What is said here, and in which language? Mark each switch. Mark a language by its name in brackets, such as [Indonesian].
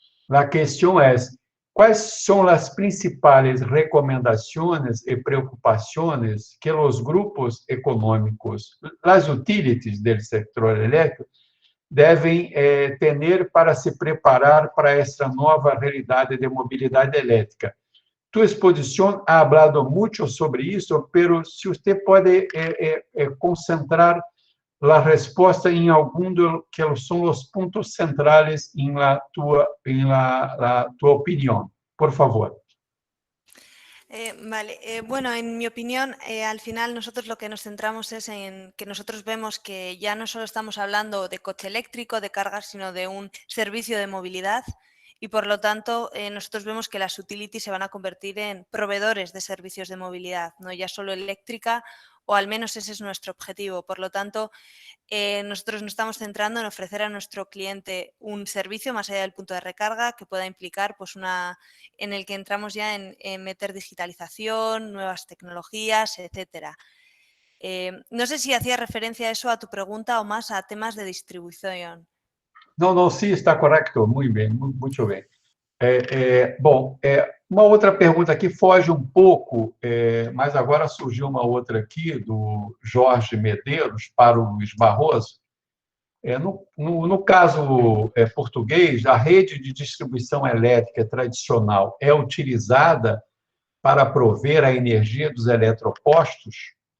[Portuguese] a questão é: quais são as principais recomendações e preocupações que os grupos econômicos, as utilities do setor elétrico, devem ter para se preparar para essa nova realidade de mobilidade elétrica? Tu exposição [Spanish] ha hablado [Portuguese] muito sobre isso, mas se você pode concentrar a resposta em algum que são os pontos centrais em la tua opinião. Por favor. [Spanish] Vale, bueno, en mi opinión, al final nosotros lo que nos centramos es en que nosotros vemos que ya no solo estamos hablando de coche eléctrico, de cargas, sino de un servicio de movilidad y por lo tanto nosotros vemos que las utilities se van a convertir en proveedores de servicios de movilidad, no ya solo eléctrica, o al menos ese es nuestro objetivo. Por lo tanto, nosotros nos estamos centrando en ofrecer a nuestro cliente un servicio más allá del punto de recarga que pueda implicar pues en el que entramos ya en meter digitalización, nuevas tecnologías, etcétera. No sé si hacía referencia a eso a tu pregunta o más a temas de distribución. [Portuguese] Não, sim, está correto. Muito bem, muito bem. Bom, uma outra pergunta aqui foge um pouco, mas agora surgiu uma outra aqui do Jorge Medeiros para o Luiz Barroso. No caso português, a rede de distribuição elétrica tradicional é utilizada para prover a energia dos eletropostos?